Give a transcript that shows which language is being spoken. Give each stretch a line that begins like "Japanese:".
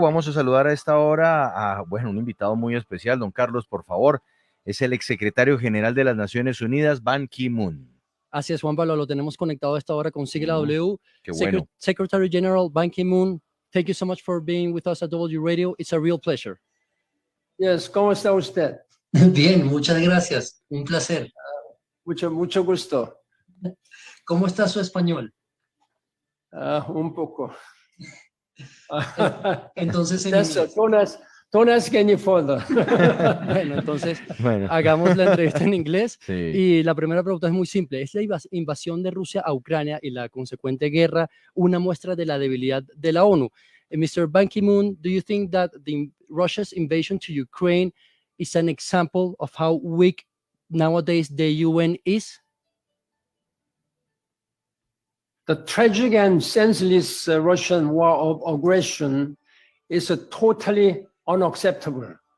Spanish: Vamos a saludar a esta hora a, bueno, un invitado muy especial, don Carlos, por favor. Es el exsecretario general de las Naciones Unidas, Ban Ki-moon. Así es, Juan Pablo, lo tenemos conectado a esta hora con Sigue La W. Qué bueno.
English: Secretary General Ban Ki-moon, thank you so much for being with us at W Radio. It's a real pleasure. Yes,
Spanish: ¿cómo está usted? Bien, muchas gracias. Un placer. Mucho gusto. ¿Cómo está su español? Un poco. Entonces, en inglés.
English: Don't ask any further.
Spanish: Bueno, entonces, hagamos la entrevista en inglés. Sí. Y la primera pregunta es muy simple. ¿Es la invasión de Rusia a Ucrania y la consecuente guerra una muestra de la debilidad de la ONU?
English: Mr. Ban Ki-moon, do you think that Russia's invasion to Ukraine is an example of how weak nowadays the UN is? The tragic and senseless Russian war of aggression is totally unacceptable.